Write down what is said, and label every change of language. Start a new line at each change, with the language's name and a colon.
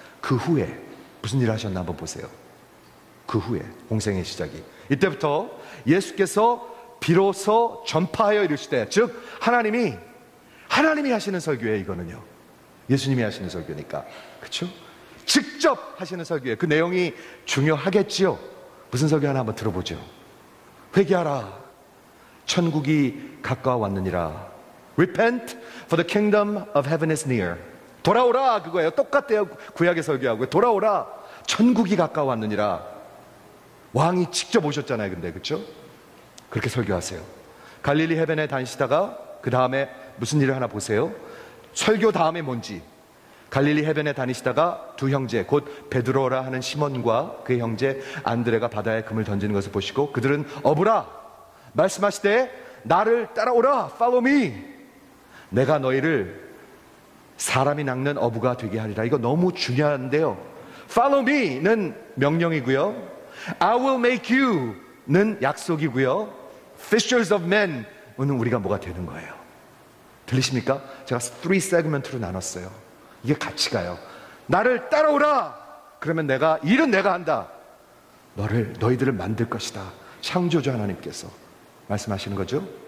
Korean: 그 후에 무슨 일을 하셨나 한번 보세요. 그 후에 공생의 시작이 이때부터 예수께서 비로소 전파하여 이르시되 즉 하나님이 하시는 설교예요. 이거는요 예수님이 하시는 설교니까 그렇죠? 직접 하시는 설교예요. 그 내용이 중요하겠지요. 무슨 설교 하나 한번 들어보죠. 회개하라 천국이 가까워왔느니라.
English: Repent for the kingdom of heaven is near.
Korean: 돌아오라 그거예요. 똑같아요. 구약의 설교하고 돌아오라 천국이 가까워왔느니라. 왕이 직접 오셨잖아요. 근데 그렇죠? 그렇게 설교하세요. 갈릴리 해변에 다니시다가 그 다음에 무슨 일을 하나 보세요. 설교 다음에 뭔지. 갈릴리 해변에 다니시다가 두 형제 곧 베드로라 하는 시몬과 그의 형제 안드레가 바다에 금을 던지는 것을 보시고 그들은 어부라 말씀하시되 나를 따라오라
English: Follow me.
Korean: 내가 너희를 사람이 낚는 어부가 되게 하리라. 이거 너무 중요한데요.
English: Follow me
Korean: 는 명령이고요.
English: I will make you는
Korean: 약속이고요.
English: Fishers of men
Korean: 은 우리가 뭐가 되는 거예요. 들리십니까? 제가 3 세그먼트로 나눴어요. 이게 같이 가요. 나를 따라오라. 그러면 일은 내가 한다. 너희들을 만들 것이다. 창조주 하나님께서 말씀하시는 거죠.